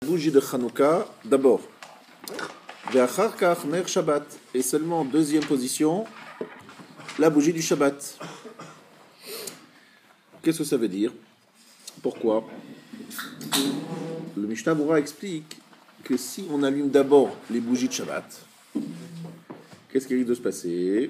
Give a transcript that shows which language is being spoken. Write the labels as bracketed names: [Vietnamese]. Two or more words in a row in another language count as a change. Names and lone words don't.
[French] bougie de Hanouka d'abord. [Hebrew] ואחר כך נר שבת. [French] Et seulement en deuxième position, la bougie du Shabbat. Qu'est-ce que ça veut dire? Pourquoi? Le Mishnah Berurah explique que si on allume d'abord les bougies de Shabbat, qu'est-ce qui risque de se passer?